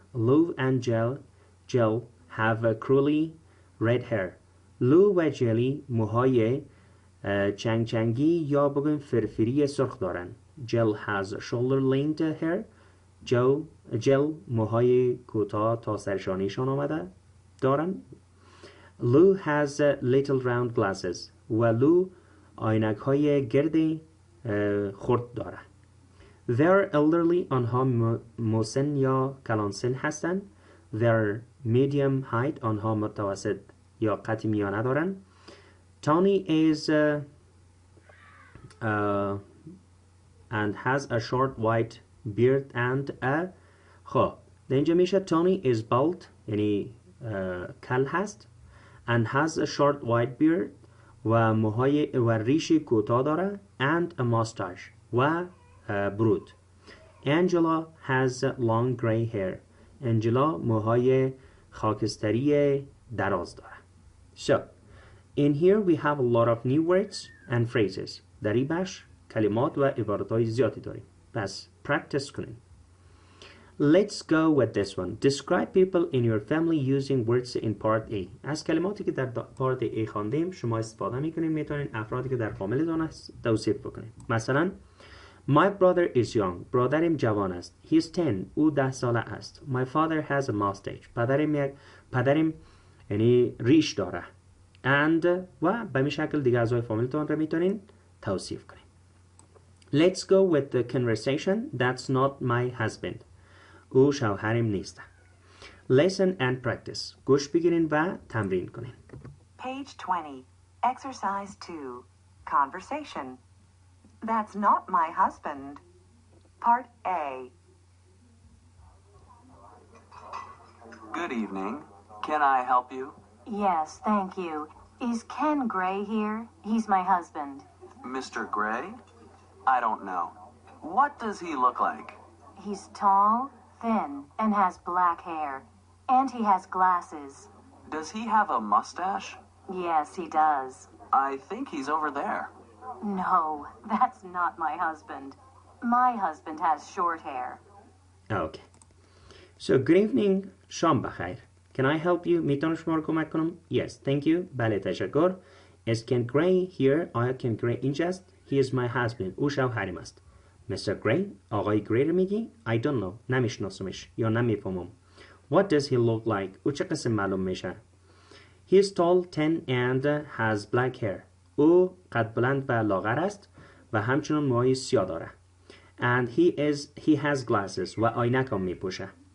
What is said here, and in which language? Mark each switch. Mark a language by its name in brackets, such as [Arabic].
[English] Lou and Jill have a curly red hair. [Persian] Lou و جلی موهای چنگی یا بگیم فرفری سرخ دارند. [English] Jill has shoulder length hair. [Persian] Jill موهای کوتاه تا سرشانیشان آمده دارند. [English] Lou has little round glasses. [Persian] و لو عینک های گرد خرد دارد. [English] They're elderly. [Persian] آنها مسن یا کلانسن هستند. [English] They're medium height. [Persian] آنها متوسط یا قد میانه دارند. [English] Tony is and has a short white beard and a [Persian] خب در اینجا میشه [English] Tony is bald [Persian] یعنی کل هست [English] and has a short white beard [Persian] و موهای و ریش کوتاه داره [English] and a mustache و برود. Angela has long gray hair. [Persian] Angela موهای خاکستری دراز داره. [English] So in here we have a lot of new words and phrases. [Persian] در این بخش کلمات و عبارتهای زیادی داریم. پس practice کنیم. [English] Let's go with this one. Describe people in your family using words in part A. [Persian] از کلماتی که در پارت A خواندیم شما استفاده میکنید. میتونید افرادی که در فامیلتون هست توصیف بکنید. [English] مثلا My brother is young. [Persian] برادرم جوان است. [English] He is 10. [Persian] او 10 ساله است. [English] My father has a mustache. [Persian] پدرم یعنی ریش داره. And و به این شکل دیگه اعضای فامیلتون را میتونین توصیف کنید. [English] Let's go with the conversation. That's not my husband. [Persian] او شوهرم نیست. [English] Listen and practice. [Persian] گوش بگیرین و تمرین کنین. [English] Page 20. Exercise 2. Conversation. That's not my husband. Part A. Good evening. Can I help you? Yes, thank you. Is Ken Gray here? He's my husband. Mr. Gray? I don't know. What does he look like? He's tall, thin, and has black hair. And he has glasses. Does he have a mustache? Yes, he does. I think he's over there. No, that's not my husband. My husband has short hair. Okay. So, good evening. [Persian] شام بخیر. [English] Can I help you? [Persian] میتونم شما رو کمک کنم؟ [English] Yes, thank you. [Persian] بله تشکر. [English] Is Ken Gray here? [Persian] آیا Ken Gray اینجاست؟ [English] He is my husband. [Persian] او شوهرم است. Mr. Gray? آقای گری رو میگی؟ [English] I don't know. [Persian] نمیشناسمش یا نمیفهمم. [English] What does he look like? [Persian] او چه قسم معلوم میشه؟ [English] He is tall, thin and has black hair. [Persian] او قد بلند و لاغر است و همچنین موهای سیاه داره. [English] And he has glasses [Persian] و عینک هم میپوشه.